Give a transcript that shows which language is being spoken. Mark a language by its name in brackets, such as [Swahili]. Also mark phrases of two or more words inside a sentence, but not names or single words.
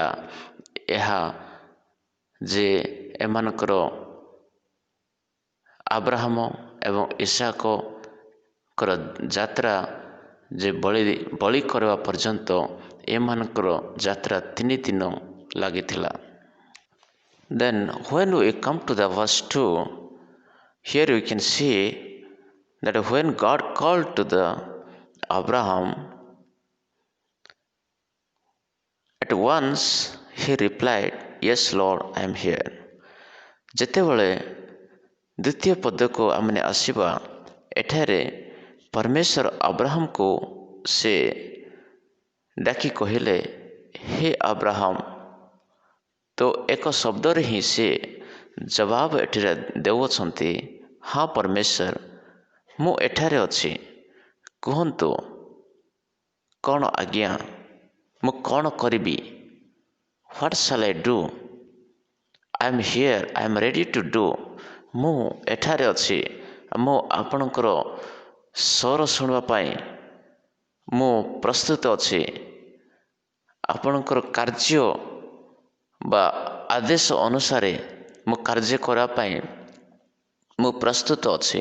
[Odia] ଏହା ଯେ ଏମାନଙ୍କର ଆବ୍ରାହମ ଏବଂ ଇସାକଙ୍କର ଯାତ୍ରା ଯେ ବଳି କରିବା ପର୍ଯ୍ୟନ୍ତ ଏମାନଙ୍କର ଯାତ୍ରା 3 ଦିନ ଲାଗିଥିଲା। [English] Then when we come to the verse 2, here we can see that when God called to the Abraham, at once he replied, Yes Lord, I am here. [Odia] ଯେତେବେଳେ ଦ୍ୱିତୀୟ ପଦକୁ ଆମେ ଆସିବା, ଏଠାରେ ପରମେଶ୍ୱର ଆବ୍ରାହମକୁ ସେ ଡାକି କହିଲେ, ହେ ଆବ୍ରାହମ। ତ ଏକ ଶବ୍ଦରେ ହିଁ ସେ ଜବାବ ଏଠାରେ ଦେଉଅଛନ୍ତି, ହଁ ପରମେଶ୍ୱର, ମୁଁ ଏଠାରେ ଅଛି, କୁହନ୍ତୁ କ'ଣ ଆଜ୍ଞା, ମୁଁ କ'ଣ କରିବି? [English] What shall I do? I am here, I am ready to do. [Odia] ମୁଁ ଏଠାରେ ଅଛି, ମୁଁ ଆପଣଙ୍କର ସ୍ୱର ଶୁଣିବା ପାଇଁ ମୁଁ ପ୍ରସ୍ତୁତ ଅଛି। ଆପଣଙ୍କର କାର୍ଯ୍ୟ ବା ଆଦେଶ ଅନୁସାରେ ମୁଁ କାର୍ଯ୍ୟ କରିବା ପାଇଁ ମୁଁ ପ୍ରସ୍ତୁତ ଅଛି।